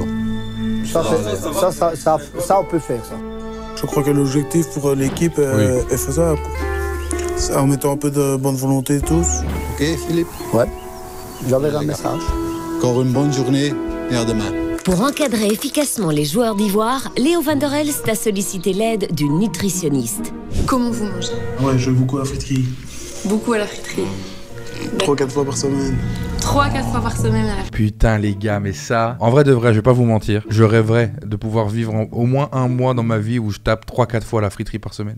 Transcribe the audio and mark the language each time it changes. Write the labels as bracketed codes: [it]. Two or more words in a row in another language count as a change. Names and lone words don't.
[fr] Ça, on peut faire ça. Je crois que l'objectif pour l'équipe est faisable. C'est en mettant un peu de bonne volonté tous. Ok Philippe? Ouais. J'enverrai un message. Encore une bonne journée et à demain. Pour encadrer efficacement les joueurs d'Ivoire, Léo van der Elst a sollicité l'aide d'une nutritionniste. Comment vous mangez? Ouais, je vais beaucoup à la friterie. Beaucoup à la friterie. 3-4 fois par semaine. 3-4 fois par semaine à la friterie. Putain, les gars, mais ça... En vrai de vrai, je vais pas vous mentir. Je rêverais de pouvoir vivre au moins un mois dans ma vie où je tape 3-4 fois à la friterie par semaine.